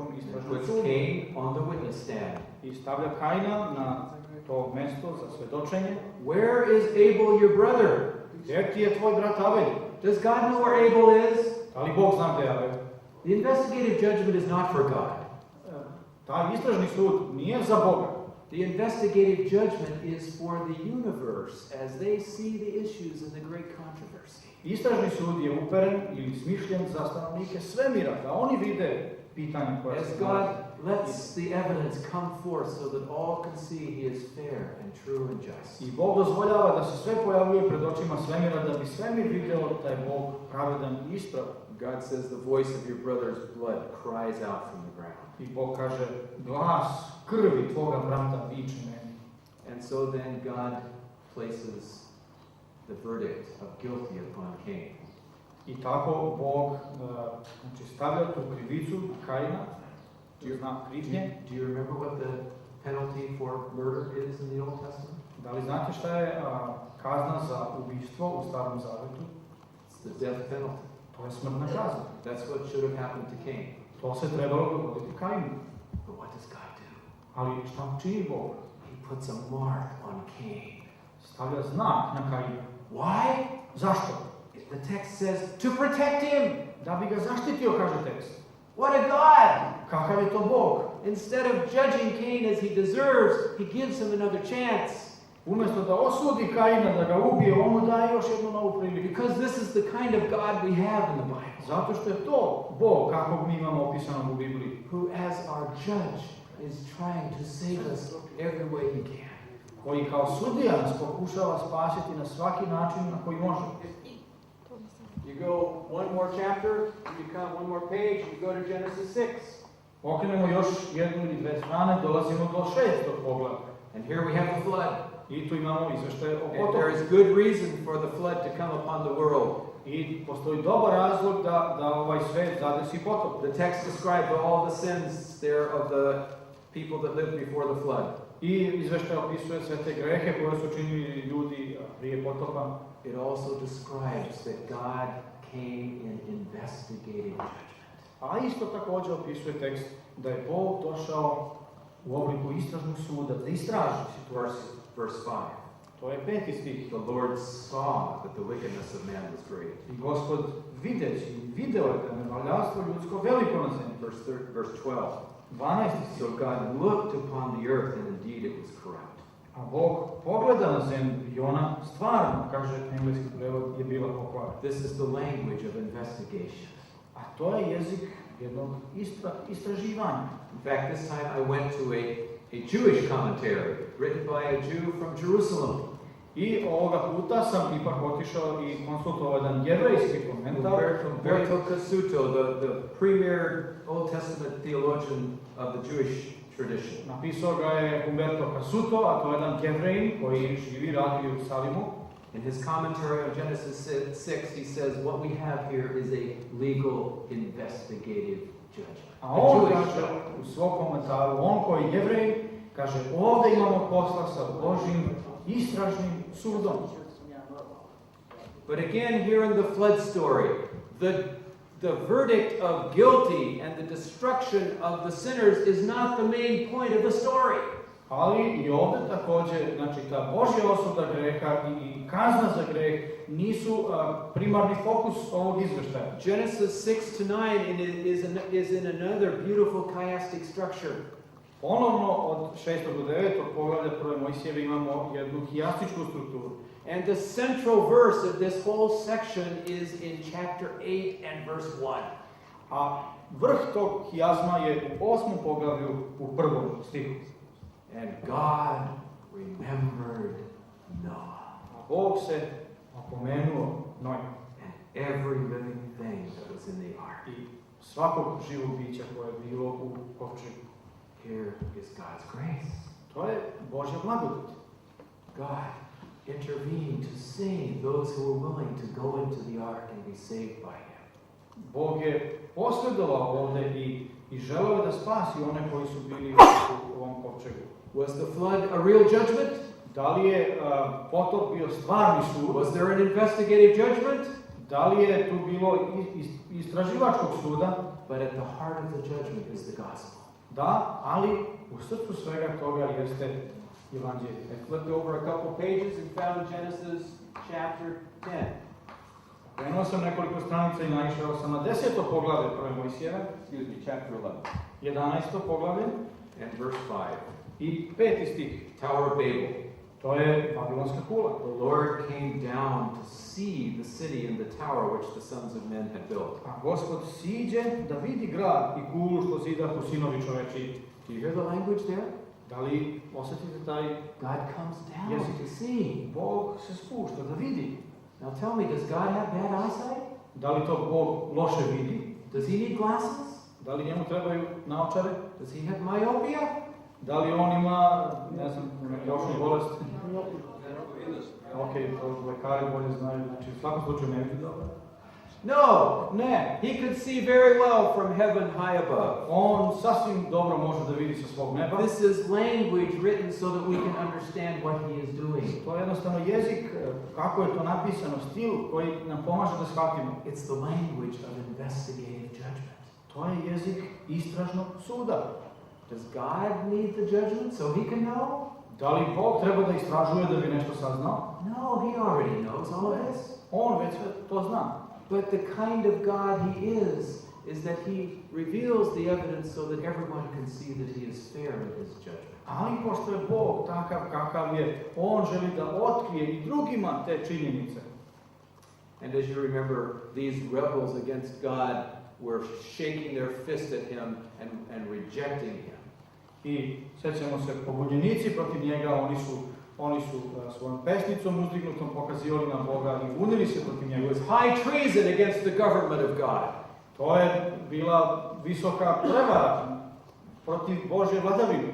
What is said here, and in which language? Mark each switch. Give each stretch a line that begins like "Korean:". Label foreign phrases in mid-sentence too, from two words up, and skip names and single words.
English: Puts
Serbian: sudu
English: Cain on the witness stand.
Serbian: i stavlja Kaina na to mesto za svedočenje.
English: Where is Abel, your brother?
Serbian: Gdje ti je tvoj brat Abel?
English: Does God know where Abel is?
Serbian: Da li Bog zna gdje je Abel?
English: The investigative judgment is not for God.
Serbian: Taj istražni sud nije za Boga.
English: The investigative judgment is for the universe as they see the issues in the great controversy.
Serbian: Istražni sud je uperen ili smišljen za stanovnike svemira, da oni vide pitanja koja
English: As
Serbian: se
English: God
Serbian: nalaze.
English: lets the evidence come forth so that all can see He is fair and true and just.
Serbian: I Bog dozvoljava da se sve pojavljuje pred očima svemira, da bi svemir vidio da je Bog pravedan i ispravan.
English: God says the voice of your brother's blood cries out from the ground.
Serbian: I Bog kaže, glas krvi tvoga brata viče meni.
English: And so then God places the verdict of guilty upon Cain.
Serbian: I tako Bog znači, stavlja tu krivicu na Kaina, znak krivnje.
English: Do you remember what the penalty for murder is in the Old Testament?
Serbian: Da li znate šta je kazna za ubistvo u Starom Zavetu?
English: It's the death penalty.
Serbian: To je smrtna kazna.
English: That's what should have happened to Cain.
Serbian: To se trebalo dogoditi Kainu.
English: But what does God do?
Serbian: Ali šta čini Bog?
English: He puts a mark on Cain.
Serbian: Stavlja znak na Kaina.
English: Why?
Serbian: Zašto?
English: The text says to protect him.
Serbian: Da bi ga zaštitio, kaže tekst.
English: What a God!
Serbian: Kakav je to Bog?
English: Instead of judging Cain as he deserves, he gives him another chance.
Serbian: Umjesto da osudi Kaina, da ga ubije, on mu daje još jednu novu priliku.
English: Because this is the kind of God we have in the Bible.
Serbian: Zato što je to Bog, kakvog mi imamo opisanog u Bibliji.
English: Who as our judge is trying to save us every way he can.
Serbian: Koji kao sudija nas pokušava spasiti na svaki način na koji može.
English: You go one more chapter, you come one more page, you go to Genesis 6.
Serbian: Okrenemo još jednu ili dve strane, dolazimo do 6. poglavlja.
English: And here we have the flood.
Serbian: I tu imamo izveštaje o
English: And
Serbian: potopu.
English: there is good reason for the flood to come upon the world.
Serbian: I postoji dobar razlog da ovaj svet zadesi potop.
English: The text describes all the sins there of the people that lived before the flood.
Serbian: I izveštaj opisuje sve te grehe koje su činili ljudi prije potopa.
English: It also describes that God came in investigative judgment.
Serbian: A isto također opisuje tekst da je Bog došao u obliku istražnog suda da istraži situaciju.
English: Verse 5.
Serbian: To je 5. stih.
English: The Lord saw that the wickedness of man was great.
Serbian: I Gospod video je da nevaljarstvo ljudsko veliko na zemlji.
English: Verse 12.
Serbian: 12.
English: So God looked upon the earth and indeed it was corrupt.
Serbian: A Bog pogleda na zemlju i ona stvarno, kaže engleski prevod, je bila pokvarena.
English: This is the language of investigation.
Serbian: A to je jezik jednog istraživanja.
English: In fact, this time I went to a Jewish commentary written by a Jew from Jerusalem.
Serbian: I ovoga puta sam ipak otišao i konsultovao jedan jevrejski komentar.
English: Umberto Cassuto, the premier Old Testament theologian of the Jewish tradition.
Serbian: Napisao ga je Umberto Cassuto, a to je jedan Jevrejin koji živi, radi u Jerusalimu.
English: In his commentary on Genesis 6, he says, what we have here is a legal investigative judgment.
Serbian: A on kaže u svom komentaru, on koji je Jevrej, kaže ovdje imamo posla sa Božjim istražnim sudom.
English: But again, here in the flood story, the verdict of guilty and the destruction of the sinners is not the main point of the story.
Serbian: Ali i ovdje također, znači ta Božja osuda greha i kazna za greh nisu primarni fokus ovog izvještaja.
English: Genesis 6 to 9 is in another beautiful chiastic structure.
Serbian: Ponovno od 6. do 9. poglavlja prve Mojsijeve imamo jednu hijastičku strukturu.
English: And the central verse of this whole section is in chapter 8 and verse 1.
Serbian: A vrh tog hijazma je u 8. poglavlju u 1. stihu.
English: And God remembered Noah.
Serbian: A Bog se opomenuo Noja.
English: And every living thing that was in the ark.
Serbian: I svakog živog bića koje je bilo u kovčegu.
English: Here is God's grace.
Serbian: To je Božja blagodat.
English: God intervened to save those who were willing to go into the ark and be saved by him.
Serbian: Bog je posredovao ovdje i želeo je da spasi one koji su bili u ovom kovčegu.
English: Was the flood a real judgment?
Serbian: Da li je potop bio stvarni sud?
English: Was there an investigative judgment?
Serbian: Da li je tu bilo istraživačkog suda?
English: But at the heart of the judgment is the gospel.
Serbian: Da, ali u srcu svega toga jeste evanđelje.
English: I flipped over a couple pages and found Genesis chapter 10.
Serbian: Krenuo sam nekoliko stranica i naišao sam na 10. poglavlje prve Mojsijeve.
English: Excuse me, chapter 11.
Serbian: 11. poglavlje.
English: And verse 5.
Serbian: I 5. stih.
English: Tower of Babel.
Serbian: To je Babilonska kula.
English: The Lord came down to see the city and the tower which the sons of men had built.
Serbian: A Gospod siđe da vidi grad i kulu što zidahu sinovi čovečiji.
English: Do you hear the language there?
Serbian: Da li osjetite taj
English: God comes down Yes. to see.
Serbian: Bog se spušta da vidi?
English: Now tell me, does God have bad eyesight?
Serbian: Da li to Bog loše vidi?
English: Does he need glasses?
Serbian: Da li njemu trebaju naočare?
English: Does he have myopia?
Serbian: Da li on ima, ne znam, neke očne bolesti? Ok, to lekari bolje znaju, znači u svakom slučaju ne vidi dobro.
English: No,
Serbian: Ne,
English: he could see very well from heaven high above.
Serbian: on sasvim dobro može da vidi sa svog neba.
English: This is language written so that we can understand what he is doing.
Serbian: To je jednostavno jezik, kako je to napisano, stil koji nam pomaže da shvatimo.
English: It's the language of investigative judgment.
Serbian: To je jezik istražnog suda.
English: Does God need the judgment so he can know?
Serbian: Da li Bog treba da istražuje da bi nešto saznao?
English: No, he already knows all this.
Serbian: On već sve to zna.
English: But the kind of God he is that he reveals the evidence so that everyone can see that he is fair in his judgment.
Serbian: Ali pošto je Bog takav kakav je, on želi da otkrije i drugima te činjenice.
English: And as you remember, these rebels against God were shaking their fist at him and rejecting him.
Serbian: I sjećamo se, pobunjenici protiv njega, oni su svojom pesnicom uzdignutom pokazivali na Boga i bunili se protiv
English: It
Serbian: njega.
English: was high treason against the government of God.
Serbian: To je bila visoka prevara protiv Božje vladavine.